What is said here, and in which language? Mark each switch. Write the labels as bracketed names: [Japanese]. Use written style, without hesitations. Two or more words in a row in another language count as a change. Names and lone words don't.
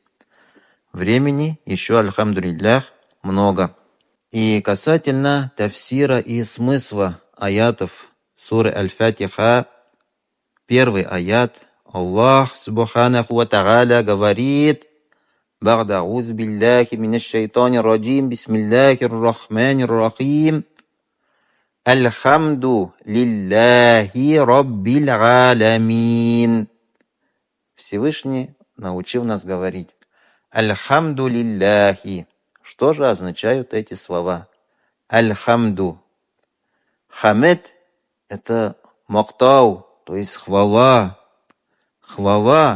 [Russian] Времени еще, альхамдулиллях, много. И касательно тафсира и смысла аятов суры Аль-Фатиха, первый аят, Аллах [Arabic] سبحانه وتعالى [Russian] говорит: [Arabic] «بعد أعوذ بالله من الشيطان الرجيم بسم الله الرحمن الرحيم الحمد لله رب العالمين». [Russian] Всевышний научил нас говорить [Arabic] الحمد لله. [Russian] Что же означают эти слова? Альхамду. Хамед – это мактау, то есть хвала. Хвала.